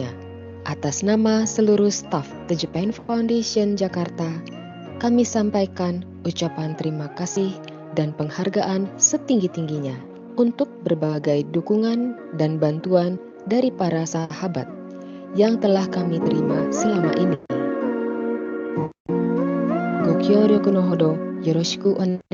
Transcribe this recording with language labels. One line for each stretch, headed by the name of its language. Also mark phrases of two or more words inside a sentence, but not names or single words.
Indonesian: Atas nama seluruh staf The Japan Foundation Jakarta, kami sampaikan ucapan terima kasih dan penghargaan setinggi-tingginya untuk berbagai dukungan dan bantuan dari para sahabat yang telah kami terima selama ini.
Japanese: ご協力のほどよろしくお願い